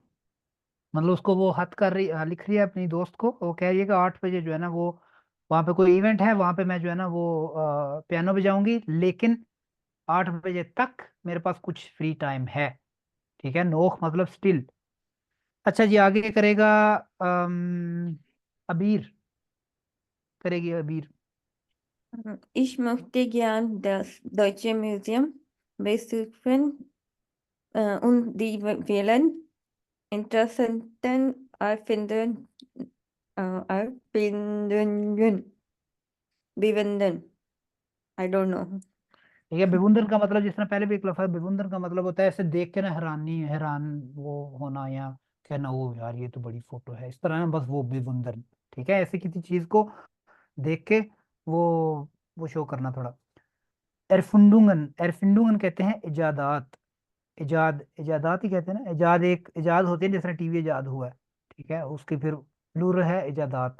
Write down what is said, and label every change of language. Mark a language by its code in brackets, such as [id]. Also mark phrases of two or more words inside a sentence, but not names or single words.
[hi] मतलब उसको वो हद कर रही, लिख रही है अपनी दोस्त को, वो कह रही है कि 8 बजे जो है ना वो वहाँ पे कोई इवेंट है, वहाँ पे मैं जो है ना वो पियानो बजाऊंगी, लेकिन 8 बजे तक मेरे पास कुछ [en] free time [hi] है, ठीक है। नोख मतलब स्टिल। अच्छा जी, आगे करेगा अबीर, करेगी अबीर। [de] Ich möchte gern das Deutsche Museum besuchen und die vielen interessanten Erfindungen bewundern. [en] I don't know. [hi] ठीक है। bewundern का मतलब जिस तरह पहले भी एक लफ्ज़ है, bewundern का मतलब होता है ऐसे देख के ना हैरानी, हैरान वो होना, या कहना ओ यार ये तो बड़ी फोटो है, इस तरह ना, बस वो bewundern। ठीक है, ऐसे किसी चीज को देख के वो शो करना थोड़ा। एरफुंडुंगन, एरफिंडुंगन कहते हैं इजादात, इजादात ही कहते हैं ना, इजाद एक इजाद होते हैं, जैसे टीवी इजाद हुआ है, ठीक है, उसकी फिर प्लूरल है इजादात।